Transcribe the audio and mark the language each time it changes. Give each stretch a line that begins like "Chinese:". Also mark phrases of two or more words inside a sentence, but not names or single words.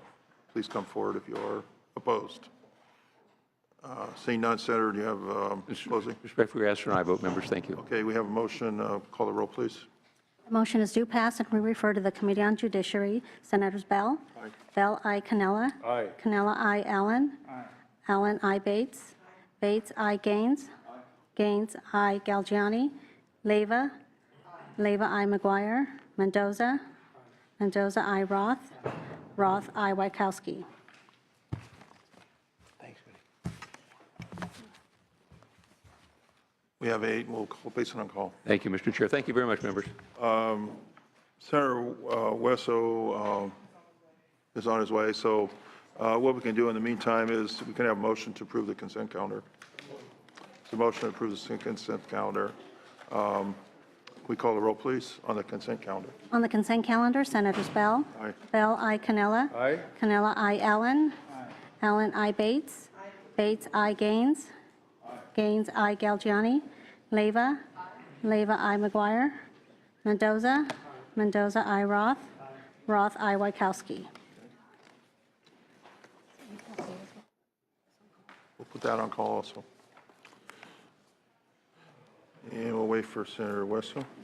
English: Please come forward if you are opposed. Seeing none, Senator, do you have closing? Respectfully ask for an aye vote, members. Thank you. Okay, we have a motion. Call the roll, please. The motion is due pass and re-refer to the Committee on Judiciary. Senators Bell? Aye. Bell, I. Cannella? Aye. Cannella, I. Allen? Allen, I. Bates? Bates, I. Gaines? Gaines, I. Galgiani? Leyva? Leyva, I. McGuire? Mendoza? Mendoza, I. Roth? Roth, I. Wachowski. We have 8, we'll call based on call. Thank you, Mr. Chair. Thank you very much, members. Senator Wesso is on his way, so what we can do in the meantime is we can have a motion to approve the consent calendar. It's a motion to approve the consent calendar. We call the roll, please, on the consent calendar. On the consent calendar, Senators Bell. Aye. Bell, I. Cannella. Aye. Cannella, I. Allen. Allen, I. Bates. Bates, I. Gaines. Gaines, I. Galgiani. Leyva. Leyva, I. McGuire. Mendoza. Mendoza, I. Roth. Roth, I. Wachowski. We'll put that on call also. And we'll wait for Senator Wesso.